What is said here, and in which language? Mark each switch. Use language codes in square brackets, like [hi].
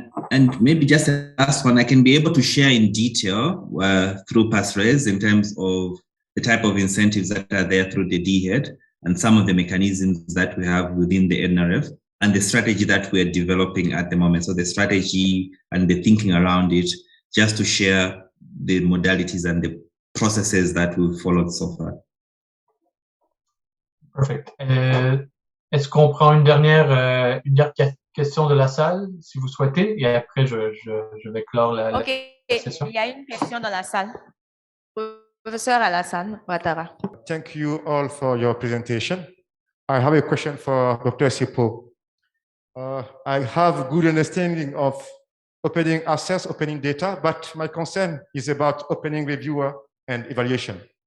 [en] and maybe just a last one, I can be able to share in detail through Passphrase in terms of the type of incentives that are there through the DHEAD and some of the mechanisms that we have within the NRF and the strategy that we're developing at the moment. So the strategy and the thinking around it, just to share the modalities and the processes that we've followed so far. Perfect. [fr] Est-ce qu'on prend une dernière question de la salle, si vous souhaitez, et après je vais clore la session. Il y a une question dans la salle. Professeur Alassane Ouattara. [en] Thank you all for your presentation. I have a question for Dr. Sepo. I have good understanding of opening access, opening data, but my concern is about opening reviewer and evaluation.